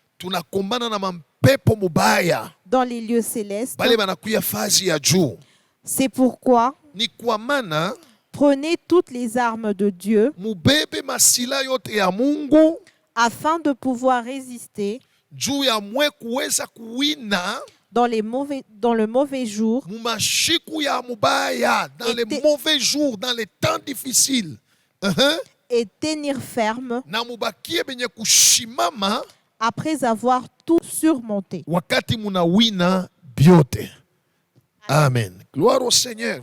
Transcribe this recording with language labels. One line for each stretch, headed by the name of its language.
Swahili: tunakombana na mampepo mubaya
French: dans les lieux célestes.
Swahili: bale banakuya fazi ya juu.
French: C'est pourquoi
Swahili: Ni kwa maana
French: prenez toutes les armes de Dieu
Swahili: mubebe masila yote ya Mungu
French: afin de pouvoir résister
Swahili: juu ya mwe kuweza kuwina
French: dans le mauvais jour
Swahili: mumashiku ya mubaya,
French: dans les mauvais jours, dans les temps difficiles. et tenir ferme
Swahili: Na mubakie benye kushimama
French: après avoir tout surmonté.
Swahili: wakati munawina biote. Amen.
French: Gloire au Seigneur.